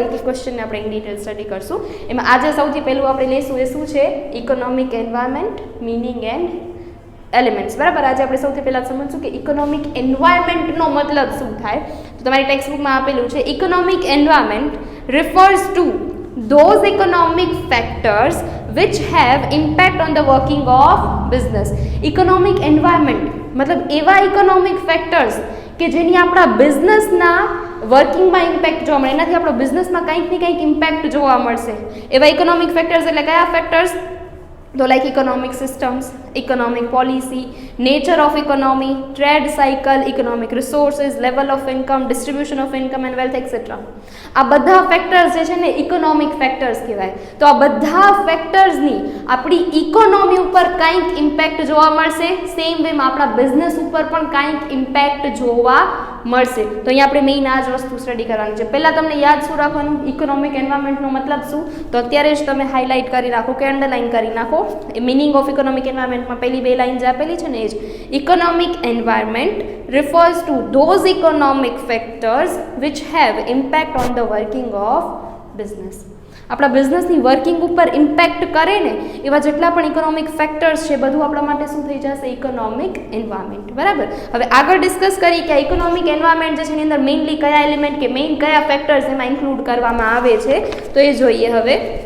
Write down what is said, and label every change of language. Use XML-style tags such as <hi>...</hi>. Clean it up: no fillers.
<gu>એક એક ક્વેશ્ચનને આપણે ઇન ડિટેલ સ્ટડી કરશું. એમાં આજે સૌથી પહેલું આપણે લઈશું એ શું છે economic environment, meaning and elements, બરાબર. આજે આપણે સૌથી પહેલાં સમજશું કે ઇકોનોમિક એન્વાયરમેન્ટનો મતલબ શું થાય. તો તમારી ટેક્સ્ટ બુકમાં આપેલું છે economic environment refers to those economic factors</gu> <en>which have impact on the working of business.</en> <gu>Economic environment મતલબ એવા ઇકોનોમિક ફેક્ટર્સ કે જેની આપણા બિઝનેસના વર્કિંગમાં ઇમ્પેક્ટ જોવા મળે, એનાથી આપણો બિઝનેસમાં કંઈક ને કંઈક ઇમ્પેક્ટ જોવા મળશે. એવા ઇકોનોમિક ફેક્ટર્સ એટલે કયા ફેક્ટર્સ? તો like economic systems, economic policy, nature of economy, trade cycle, economic resources, level of income, distribution of income and wealth et cetera. આ બધા ફેક્ટર્સ જે છે ને ઇકોનોમિક ફેક્ટર્સ કહેવાય. તો આ બધા ફેક્ટર્સની આપણી ઇકોનોમી ઉપર કંઈક ઇમ્પેક્ટ જોવા મળશે. સેમ વેમાં આપણા બિઝનેસ ઉપર પણ કંઈક ઇમ્પેક્ટ જોવા મળશે. તો અહીંયા આપણે મેઇન આ જ વસ્તુ સ્ટડી કરવાની છે. પહેલાં તમને યાદ શું રાખવાનું? ઇકોનોમિક એન્વાયરમેન્ટનો મતલબ શું? તો અત્યારે જ તમે હાઇલાઇટ કરી નાખો કે અંડરલાઇન કરી નાખો. મિનિંગ ઓફ ઇકોનોમિક એન્વાયરમેન્ટમાં પહેલી બે લાઇન જે આપેલી છે ને એ જ.</gu> <en>Economic environment refers to those economic factors which have impact on the working of business.</en> <gu>આપણા બિઝનેસની વર્કિંગ ઉપર ઇમ્પેક્ટ કરે ને એવા જેટલા પણ ઇકોનોમિક ફેક્ટર્સ છે બધું આપણા માટે શું થઈ જશે? Economic environment. બરાબર. હવે આગળ ડિસ્કસ કરી કે ઇકોનોમિક એન્વાયરમેન્ટ જે છે એની અંદર મેઇનલી કયા એલિમેન્ટ કે મેઇન કયા ફેક્ટર્સ એમાં ઇન્ક્લુડ કરવામાં આવે છે તો એ જોઈએ હવે.</gu>